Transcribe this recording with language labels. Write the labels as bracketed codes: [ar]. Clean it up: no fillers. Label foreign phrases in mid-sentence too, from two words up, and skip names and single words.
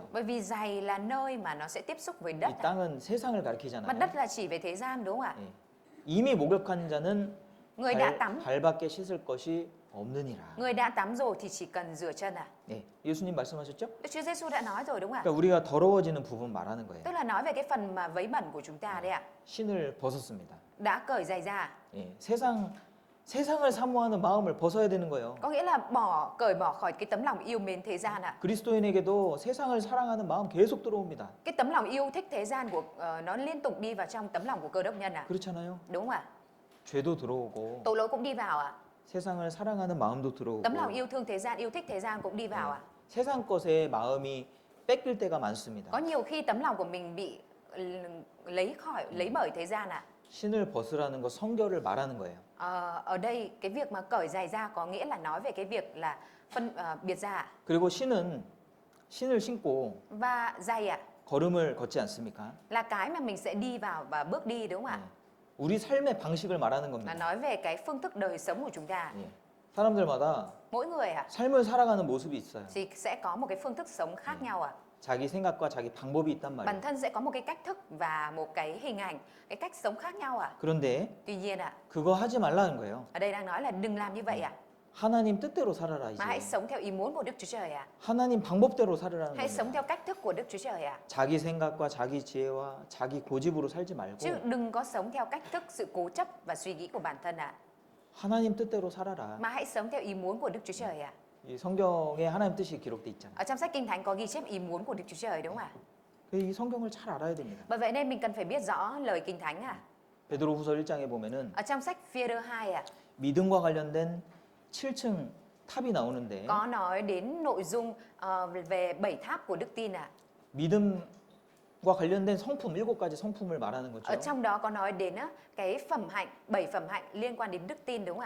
[vi] Bởi vì giày là nơi mà nó sẽ tiếp xúc với [ko] 이 [vi] đất ạ. [ko] 땅은 세상을 [vi] Mà [ko] 가리키잖아요. [vi] đất là chỉ về thế gian đúng không ạ? [ko] 예. 이미 목욕한 자는 [vi] Người đã tắm, [ko] 발밖에 씻을 것이 없느니라. [vi] người đã tắm rồi thì chỉ cần rửa chân ạ. [ko] 네, 예수님 말씀하셨죠? [vi] Đức Chúa Giêsu đã nói rồi đúng không ạ? [ko] 그러니까 우리가 더러워지는 부분 말하는 거예요. [vi] Tức là nói về cái phần mà vấy bẩn của chúng ta đấy ạ. [ko] 신을 벗었습니다. [vi] Đã cởi giày ra. [ko] 예, 세상을 사모하는 마음을 벗어야 되는 거예요. [vi] Có nghĩa là cởi bỏ khỏi cái tấm lòng yêu mến thế gian ạ. [ko] 그리스도인에게도 세상을 사랑하는 마음 계속 들어옵니다. [vi] Cái tấm lòng yêu thích thế gian của nó liên tục đi vào trong tấm lòng của Cơ Đốc nhân ạ. [ko] 그렇잖아요. [vi] Đúng không ạ? [ko] 죄도 들어오고 [vi] Tội lỗi cũng đi vào ạ. [ko] 세상을 사랑하는 마음도 들어오고 [vi] Tấm lòng yêu thương thế gian, yêu thích thế gian cũng đi vào ạ. [ko] 세상 것에 마음이 뺏길 때가 많습니다. [vi] Có nhiều khi tấm lòng của mình bị lấy bởi thế gian ạ. [ko] 신을 벗으라는 거 성결을 말하는 거예요. [vi] Ở đây cái việc mà cởi giày ra có nghĩa là nói về cái việc là biệt ra ạ. [ko] 그리고 신을 신고 [vi] Và giày ạ [ko] 걸음을 걷지 않습니까? [vi] là cái mà mình sẽ đi vào và bước đi đúng không ạ? [ko] 예. 우리 삶의 방식을 말하는 [vi] Là [ko] 겁니다. [vi] nói về cái phương thức đời sống của chúng ta. [ko] 예. 사람들마다 [vi] Mỗi người ạ [ko] 삶을 살아가는 모습이 있어요. [vi] thì sẽ có một cái phương thức sống khác nhau ạ. [ko] 자기 생각과 자기 방법이 있단 [vi] Bản [ko] 말이에요. [vi] thân sẽ có một cái cách thức và một cái hình ảnh, cái cách sống khác nhau ạ. [ko] 그런데 [vi] Tuy nhiên ạ, [ko] 그거 하지 말라는 거예요. [vi] ở đây đang nói là đừng làm như vậy ạ. [ko] 하나님 뜻대로 살아라 [vi] Mà hãy [ko] 이제. [vi] sống theo ý muốn của Đức Chúa Trời ạ. [ko] 하나님 방법대로 살으라는 [vi] Hãy sống [ko] 겁니다. [vi] theo cách thức của Đức Chúa Trời ạ. [ko] 자기 생각과 자기 지혜와 자기 고집으로 살지 말고 [vi] Chứ đừng có sống theo cách thức sự cố chấp và suy nghĩ của bản thân ạ. [ko] 하나님 뜻대로 살아라. [vi] Mà hãy sống theo ý muốn của Đức Chúa Trời ạ. [ko] 이 성경에 하나님 뜻이 기록돼 있잖아요. [vi] Ở trong sách Kinh Thánh có ghi chép ý muốn của Đức Chúa Trời đúng không ạ? [ko] 이 성경을 잘 알아야 됩니다. [vi] Bởi vậy nên mình cần phải biết rõ lời Kinh Thánh ạ. [ko] 베드로후서 1장에 보면은 [vi] Ở trong sách Phi-e-rơ 2 ạ, [ko] 믿음과 관련된 7층 탑이 나오는데 [vi] có nói đến nội dung về 7 tháp của đức tin ạ. [ko] 믿음과 관련된 성품 7가지 성품을 말하는 [vi] Ở [ko] 거죠. [vi] trong đó có nói đến cái phẩm hạnh, 7 phẩm hạnh liên quan đến đức tin đúng không ạ?